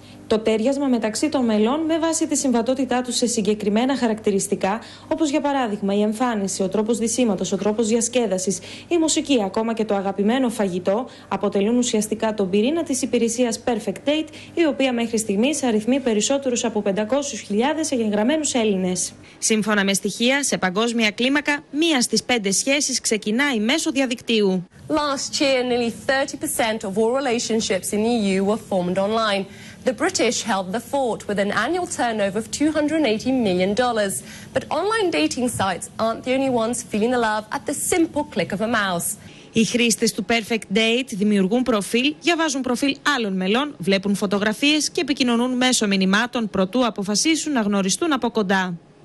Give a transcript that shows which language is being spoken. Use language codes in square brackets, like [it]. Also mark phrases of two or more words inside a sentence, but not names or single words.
[el] Το τέριασμα μεταξύ των μελών με βάση τη συμβατότητά τους σε συγκεκριμένα χαρακτηριστικά, όπως για παράδειγμα η εμφάνιση, ο τρόπος δυσίματος, ο τρόπος διασκέδασης, η μουσική, ακόμα και το αγαπημένο φαγητό, αποτελούν ουσιαστικά τον πυρήνα της υπηρεσίας Perfect Date, η οποία μέχρι στιγμής αριθμεί περισσότερους από 500.000 εγγεγραμμένους Έλληνες. Σύμφωνα με στοιχεία, σε παγκόσμια κλίμακα, μία στις 5 σχέσεις ξεκινάει μέσω διαδικτύου. [en] Last year, nearly 30% of all relationships in the EU were formed online. The British held the fort with an annual turnover of $280 million. But online dating sites aren't the only ones feeling the love at the simple click of a mouse. [el] Οι χρήστες του Perfect Date δημιουργούν προφίλ, διαβάζουν προφίλ άλλων μελών, βλέπουν φωτογραφίες και επικοινωνούν μέσω μηνυμάτων προτού αποφασίσουν να γνωριστούν από κοντά.